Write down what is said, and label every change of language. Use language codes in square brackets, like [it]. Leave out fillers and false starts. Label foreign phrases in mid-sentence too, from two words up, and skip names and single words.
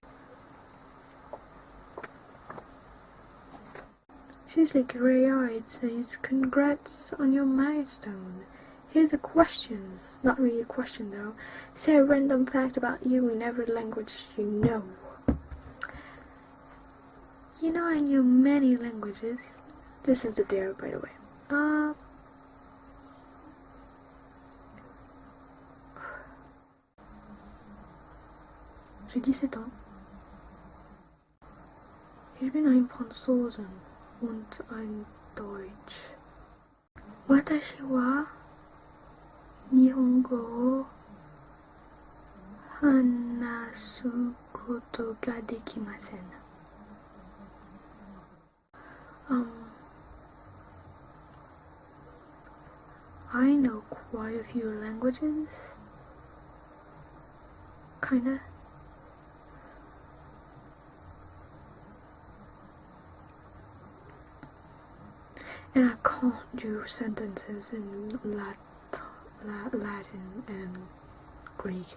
[en] She's like grey-eyed, says, congrats on your milestone. Here's the questions. Not really a question though. Say a random fact about you in every language you know. You know I knew many languages. This is the dare, by the way. [fr] J'ai 17 ans. [de] Ich bin ein Franzosen und ein Deutsch. [ja] 私は日本語話すことができません. [en] I know quite a few languages. Kinda. And I can't do sentences in Latin and Greek.